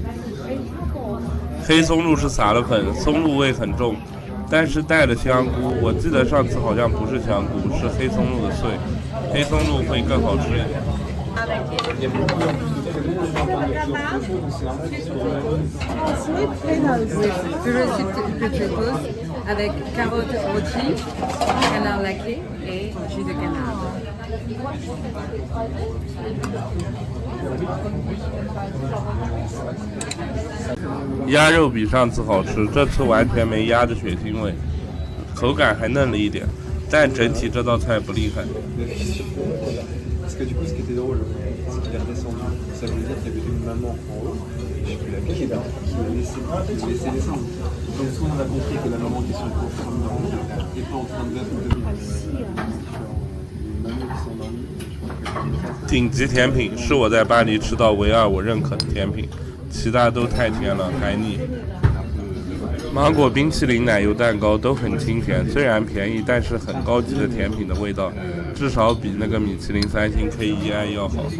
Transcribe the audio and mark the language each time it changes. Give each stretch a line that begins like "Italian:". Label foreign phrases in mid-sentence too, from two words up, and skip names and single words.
Chinese: 黑松露是撒了粉，松露味很重，但是带了香菇。我记得上次好像不是香菇，是黑松露的碎，黑松露会更好吃一点。
French: Potatoes avec carottes rôties, canard laqué et jus de canard.
Chinese: 鸭肉比上次好吃，这次完全没鸭的血腥味，口感还嫩了一点，但整体这道菜不厉害。
French: Parce que du coup, ce qui était drôle, c'est qu'il est redescendu. Ça veut dire qu'il y avait une maman en haut, je sais plus laquelle, qui a laissé descendre. Donc, soit on a compris que la maman qui est sur le cours en train de dormir n'est pas en train de dormir. Les mamans qui sont endormies, je crois que
Chinese: 顶级甜品是我在巴黎吃到唯二我认可的甜品，其他都太甜了，还腻。芒果冰淇淋、奶油蛋糕都很清甜，虽然便宜，但是很高级的甜品的味道，至少比那个米其林3星 KEI 要好。